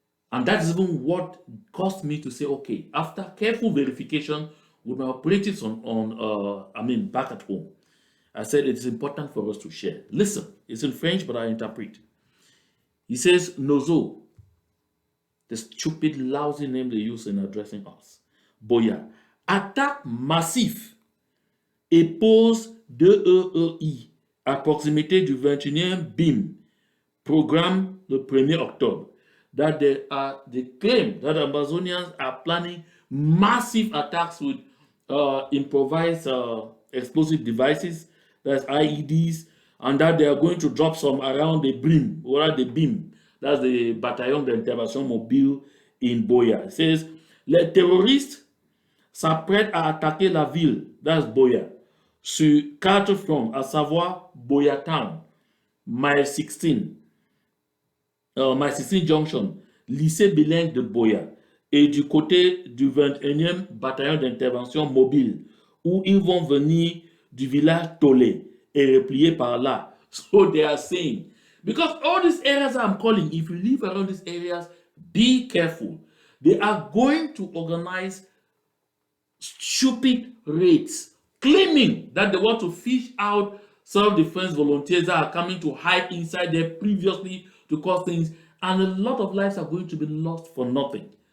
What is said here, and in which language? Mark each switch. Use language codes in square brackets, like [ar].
[en] And that's even what caused me to say, okay, after careful verification with my operatives back at home, I said it is important for us to share. Listen, it's in French, but I interpret. He says, Nozo, the stupid, lousy name they use in addressing us. [fr] Boya, attaque massif et pose DEEI à proximité du 21e BIM, programme le 1er octobre. [en] That they claim that Ambazonians are planning massive attacks with improvised explosive devices, that's IEDs, and that they are going to drop some around the BIM, that's the Bataillon d'Intervention Mobile in Boya. It says, [fr] les terroristes s'apprêtent à attaquer la ville, [en] that's Boya, [fr] sur 4 fronts, à savoir Boya Town, Mile 16 Junction, lycée bilingue de Boya, et du côté du 21e bataillon d'intervention mobile, où ils vont venir du village Tolé et replier par là. [en] So they are saying, because all these areas I'm calling, if you live around these areas, be careful. They are going to organize stupid raids, claiming that they want to fish out self-defense volunteers that are coming to hide inside there previously to cause things, and a lot of lives are going to be lost for nothing.